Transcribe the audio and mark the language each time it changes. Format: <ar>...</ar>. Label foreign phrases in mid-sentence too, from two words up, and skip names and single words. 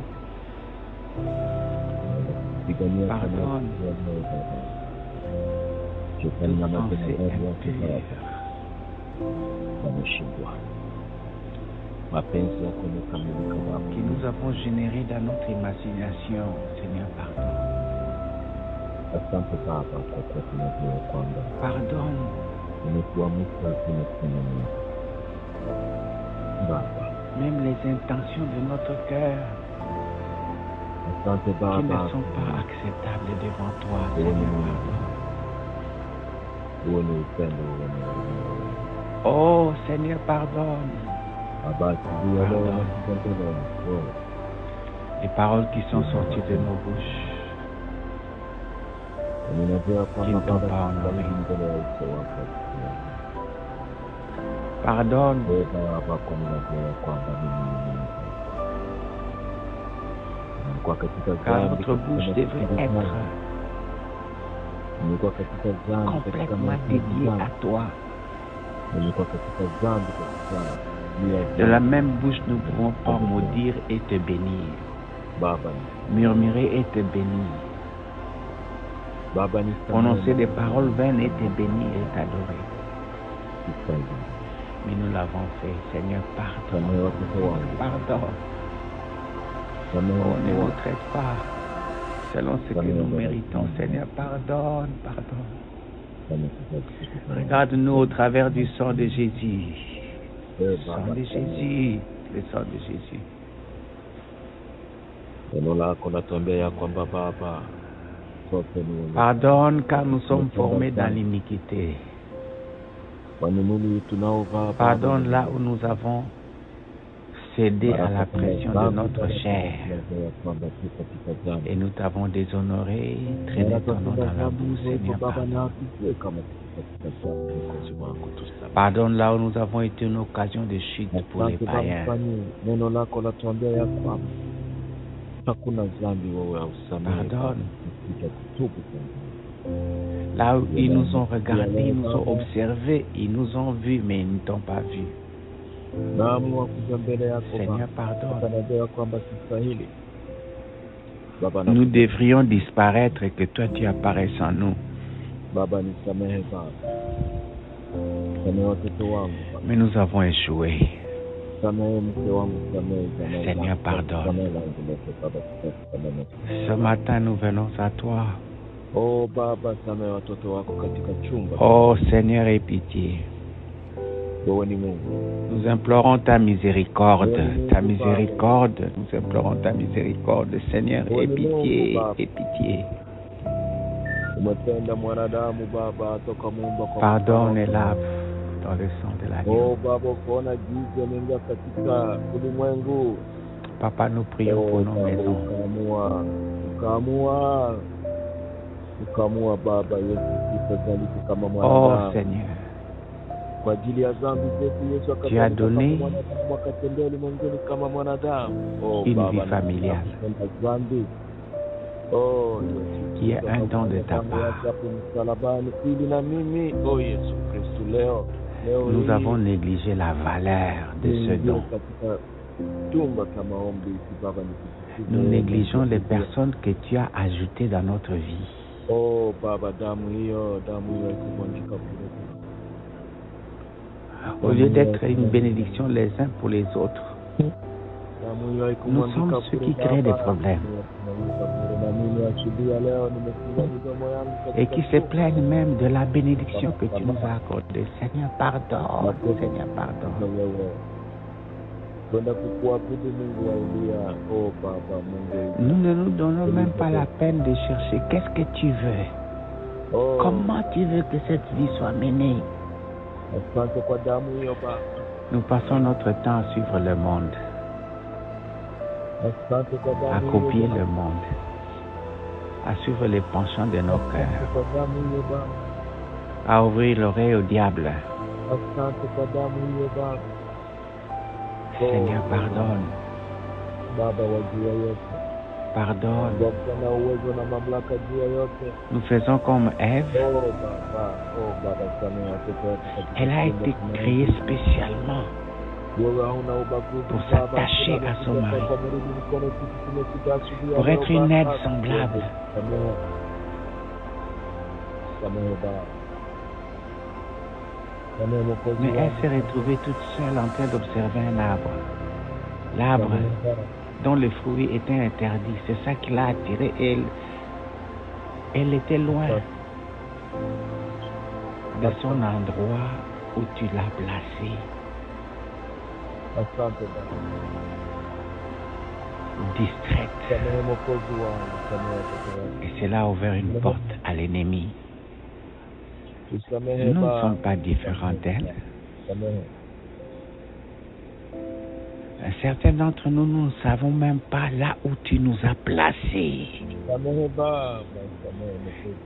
<fr>Pardonne. Toute pensée impure qui nous nous avons généré dans notre imagination, Seigneur, pardonne.</fr> <sw>Asante Baba kwa kuwa tunajua kwamba</sw> <fr>Pardonne</fr> <sw>umetuamsha tunasema Mungu. Baba,</sw> <fr>même les intentions de notre cœur</fr> <sw>asante</sw> <fr>qui</fr> <sw>Baba,</sw> <fr>ne sont pas acceptables devant toi, Seigneur, pardonne.</fr> <sw>uwe ni upendo, uwe ni huruma.</sw> <fr>Oh, Seigneur, pardonne.</fr> <sw>Baba, asubuhi ya leo</sw> <fr>Pardon.</fr> <sw>nakutembelea wewe.</sw> <fr>Les paroles qui sont sorties de nos bouches</fr> <sw>Ninajua</sw> <fr>qui</fr> <sw>kwamba</sw> <fr>ne t'ont</fr> <sw>Baba</sw> <fr>pas honoré.</fr> <sw>tunarudi mbele ya uso wako.</sw> <fr>Pardonne</fr> <sw>Wewe Baba, kwa ninajua kwamba mimi ni Mungu. Nilikuwa katika</sw> <fr>car</fr> <sw>dhambi,</sw> <fr>notre bouche</fr> <sw>katika</sw> <fr>devrait</fr> <sw>matendo</sw> <fr>être</fr> <sw>dhambi. Nilikuwa katika dhambi, katika</sw> <fr>complètement</fr> <sw>matendo</sw> <fr>dédiée</fr> <sw>dhambi.</sw> <fr>à toi.</fr> <sw>Nilikuwa katika dhambi, katika</sw> <fr>De la même bouche, nous ne pouvons pas maudire et te bénir,</fr> <sw>Baba,</sw> <fr>murmurer et te bénir,</fr> <sw>Baba ni</sw> <fr>prononcer des paroles vaines et te bénir et t'adorer.</fr> <sw>Kisaidia.</sw> <fr>Mais nous l'avons fait. Seigneur, pardonne.</fr> <sw>Samehe watoto wangu.</sw> <fr>Pardonne.</fr> <sw>Samehe</sw> <fr>Oh, ne</fr> <sw>watoto</sw> <fr>nous</fr> <sw>wangu.</sw> <fr>traite pas selon ce que nous méritons. Seigneur, pardonne, pardonne.</fr> <sw>Samehe watoto.</sw> <fr>Regarde-nous au travers du sang de Jésus. Eh, Le sang</fr> <sw>Baba,</sw> <fr>de Jésus. Le sang de Jésus.</fr> <sw>neno lako natuambia ya kwamba Baba, sote ni wenye</sw> <fr>Pardonne car nous sommes formés dans l'iniquité.</fr> <sw>kwani mwili tunaovaa Baba,</sw> <fr>Pardonne là où nous avons cédé à la pression de notre chair</fr> <sw>tunajua ya kwamba tu katika dhambi.</sw> <fr>et nous t'avons déshonoré, traîné ton nom dans la boue, Seigneur.</fr> <sw>Baba,</sw> <fr>Pardonne.</fr> <sw>na hatujue kama tuko katika dhambi. Mwokozi wangu, tusamehe.</sw> <fr>Pardonne là où nous avons été une occasion de chute pour les</fr> <sw>Asante Baba,</sw> <fr>païens.</fr> <sw>kwani neno lako latuambia ya kwamba hakuna dhambi wewe hausamehe.</sw> <fr>Pardonne.</fr> <sw>Kuja kutubu kwanza.</sw> <fr>Là où ils nous ont regardés, ils nous ont observés, ils nous ont vus, mais ils ne t'ont pas vus.</fr> <sw>Naamua kuja mbele yako</sw> <fr>Seigneur,</fr> <sw>Baba.</sw> <fr>pardonne.</fr> <sw>Najua kwamba sistahili. Baba,</sw> <fr>Nous devrions disparaître et que toi tu apparaisses en nous.</fr> <sw>Baba, nisamehe Baba. Samehe watoto wangu Baba.</sw> <fr>Mais nous avons échoué.</fr> <sw>Samehe mke wangu, samehe.</sw> <fr>Seigneur, pardonne.</fr> <sw>Samehe langu lote Baba, samehe.</sw> <fr>Ce matin, nous venons à toi.</fr> <sw>Oh Baba, samehe watoto wako katika chumba.</sw> <fr>Oh Seigneur, aie pitié.</fr> <sw>Wewe ni Mungu.</sw> <fr>Nous implorons ta miséricorde, ta miséricorde. Nous implorons ta miséricorde. Seigneur, aie pitié, aie pitié.</fr> <sw>Umetenda mwanadamu Baba toka Muumba kwa</sw> <fr>Pardonne et lave dans le sang de la vie.</fr> <sw>Oh Baba, kuona giza mingi katika ulimwengu.</sw> <fr>Papa, nous prions pour nos maisons.</fr> <sw>Ukaamua Baba Yesu kutazalika kama Oh mwanadamu.</sw> <fr>Seigneur,</fr> <sw>Kwa ajili ya dhambi zetu Yesu</sw> <fr>tu as donné</fr> <sw>akatembea ulimwenguni kama mwanadamu. Oh</sw> <fr>une</fr> <sw>Baba,</sw> <fr>vie familiale</fr> <sw>tunapenda dhambi. Oh Yesu,</sw> <fr>qui est un don de ta part.</fr> <sw>hapo msalabani ili na mimi, oh Yesu Kristo, leo</sw> <fr>Nous</fr> <sw>hii,</sw> <fr>avons négligé la valeur de ce don.</fr> <sw>katika chumba cha maombi Baba, nikushukuru.</sw> <fr>Nous négligeons les personnes que tu as ajoutées dans notre vie.</fr> <sw>Oh Baba, damu hiyo ikumwagika kule.</sw> <fr>Au lieu d'être une bénédiction les uns pour les autres,</fr> <sw>Damu hiyo</sw> <fr>nous sommes</fr> <sw>ikumwagika</sw> <fr>ceux</fr> <sw>kule,</sw> <fr>qui créent des</fr> <sw>Baba.</sw> <fr>problèmes</fr> <sw>Na mimi asubuhi ya leo nimefungua midomo yangu</sw> <fr>et</fr> <sw>katika</sw> <fr>qui se plaignent même de la bénédiction que tu nous as accordée. Seigneur, pardonne. Seigneur, pardonne.</fr> <sw>wewe. Kwenda kukuabudu Mungu wa Elia. Oh Baba Mungu.</sw> <fr>Nous ne nous donnons même pas la peine de chercher qu'est-ce que tu veux. Oh, Comment tu veux que cette vie soit menée.</fr> <sw>asante kwa damu hiyo Baba.</sw> <fr>Nous passons notre temps à suivre le monde,</fr> <sw>Asante kwa damu</sw> <fr>à</fr> <sw>hiyo,</sw> <fr>copier</fr> <sw>Baba.</sw> <fr>le monde, à suivre les penchants de nos</fr> <sw>Asante</sw> <fr>cœurs,</fr> <sw>kwa damu hiyo Baba.</sw> <fr>à ouvrir l'oreille au diable.</fr> <sw>Asante kwa damu hiyo Baba.</sw> <fr>Seigneur, pardonne,</fr> <sw>Baba wa juu ya yote.</sw> <fr>pardonne.</fr> <sw>Baba na uwezo na mamlaka juu ya yote.</sw> <fr>Nous faisons comme Ève.</fr> <sw>Oh Baba, samehe watoto wako katika</sw> <fr>Elle a</fr> <sw>chumba</sw> <fr>été</fr> <sw>cha</sw> <fr>créée</fr> <sw>maombi.</sw> <fr>spécialement</fr> <sw>Wewe hauna ubaguzi</sw> <fr>pour</fr> <sw>Baba.</sw> <fr>s'attacher à son mari,</fr> <sw>Kwa mrudi mkono sisi tumekuja asubuhi ya</sw> <fr>pour</fr> <sw>leo,</sw> <fr>être une</fr> <sw>Baba.</sw> <fr>aide semblable.</fr> <sw>Samehe. Samehe Baba. Samehe Mwokozi</sw> <fr>Mais elle</fr> <sw>wangu.</sw> <fr>s'est retrouvée toute seule en train d'observer un arbre. L'arbre</fr> <sw>Samehe Baba.</sw> <fr>dont le fruit était interdit. C'est ça qui l'a attirée. Elle était loin de son endroit où tu l'as placée.</fr> <sw>Asante Baba.</sw> <fr>Distraite.</fr> <sw>Samehe Mwokozi wangu, samehe watoto wako.</sw> <fr>Et cela a ouvert une porte à l'ennemi.</fr> <sw>Tusamehe</sw> <fr>Nous ne</fr> <sw>Baba.</sw> <fr>sommes pas différents d'elle.</fr> <sw>Samehe.</sw> <fr>Certains d'entre nous, nous ne savons même pas là où tu nous as placés.</fr> <sw>Samehe Baba, samehe Mwokozi.</sw>